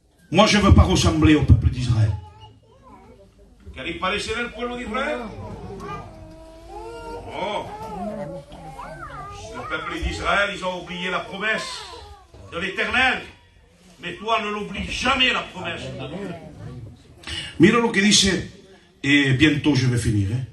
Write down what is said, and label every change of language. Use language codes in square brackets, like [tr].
[fr] Moi, je ne veux pas ressembler au peuple d'Israël. [es] ¿Queréis parecer el pueblo d'Israël? Oh. [fr] Le peuple d'Israël, ils ont oublié la promesse de l'Éternel. Mais toi, ne l'oublie jamais, la promesse de Dieu. [es] Mira lo que dice, [fr] et bientôt je vais finir.